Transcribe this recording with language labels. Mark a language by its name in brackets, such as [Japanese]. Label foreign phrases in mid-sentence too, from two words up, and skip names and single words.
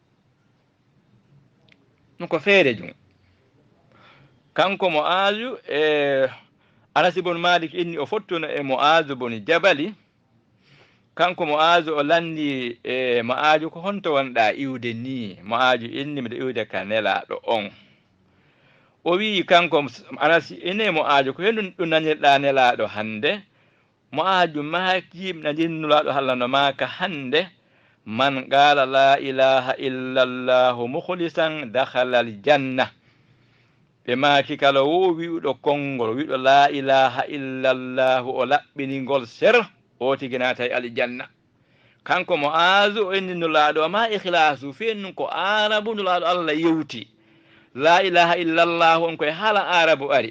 [Fula] ɗum ko feere jum kanko mo aaju e Anas ibn Malik inni o fottuno e mo aaju boni jabali kanko mo aaju o landi e mo aaju ko honto wonɗa iwde ni mo aaju inni miɗo iwde ka nelaɗo on o wi kanko Anas ine mo aaju ko hendu ɗum nanirɗa nelaɗo hande mo aaju maaki nadinnulaɗo hallano maka hande man [Arabic] قال لا إله إلا الله مخلصا دخل الجنة [Fula] ɓe maaki kala wo wi'uɗo konngol wiɗo [Arabic] لا إله إلا الله [Fula] o laɓɓiningol ser o tiginata e aljanna kanko mo aasu o inni nulaɗo ma ikhlasu fennu ko arabu nulaɗo allah yewti la ilaha illa llahu on koye haala arabu ari